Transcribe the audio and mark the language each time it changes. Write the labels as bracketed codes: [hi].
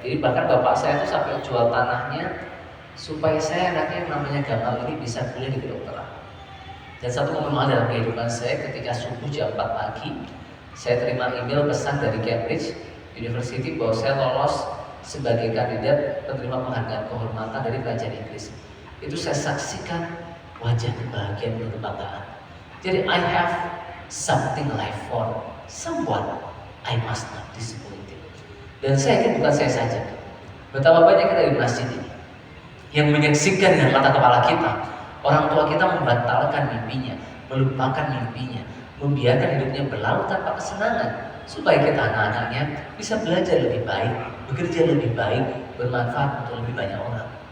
[id] Jadi bahkan bapak saya itu sampai jual tanahnya supaya saya anaknya yang namanya Gamal ini bisa kuliah di kedokteran. Dan satu momen mahal dalam kehidupan saya ketika subuh jam 4 pagi, saya terima email pesan dari Cambridge University bahwa saya lolos sebagai kandidat penerima penghargaan kehormatan dari kerajaan Inggris. Itu saya saksikan wajah kebahagiaan dan kebanggaan. [en] Jadi I have something life for someone I must not disappoint. [id] Dan saya yakin bukan saya saja. Betapa banyak kita di masjid ini yang menyaksikan dengan mata kepala kita orang tua kita membatalkan mimpinya, melupakan mimpinya, membiarkan hidupnya berlalu tanpa kesenangan supaya kita anak-anaknya bisa belajar lebih baik, bekerja lebih baik, bermanfaat untuk lebih banyak orang.